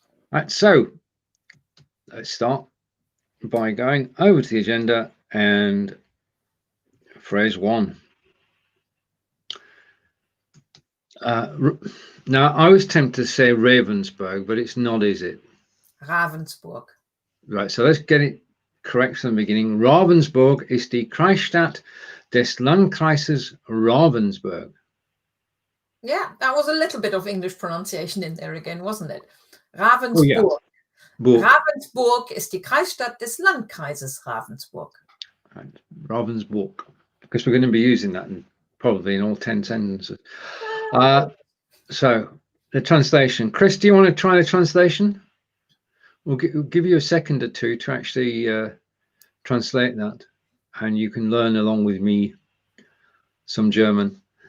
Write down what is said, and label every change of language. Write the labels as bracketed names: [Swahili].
[English] Right, so let's start by going over to the agenda and phrase 1. Now, I was tempted to say Ravensburg, but it's not, is it? Ravensburg. Right, so let's get it correct from the beginning. [German] Ravensburg ist die Kreisstadt des Landkreises Ravensburg. [English] Yeah, that was a little bit of English pronunciation in there again, wasn't it? Ravensburg. Oh, yeah. [German] Ravensburg ist die Kreisstadt des Landkreises Ravensburg. [English] Right. Ravensburg, because we're going to be using that probably in all 10 sentences. So the translation. Chris, do you want to try the translation? We'll give you a second or two to actually translate that, and you can learn along with me some German.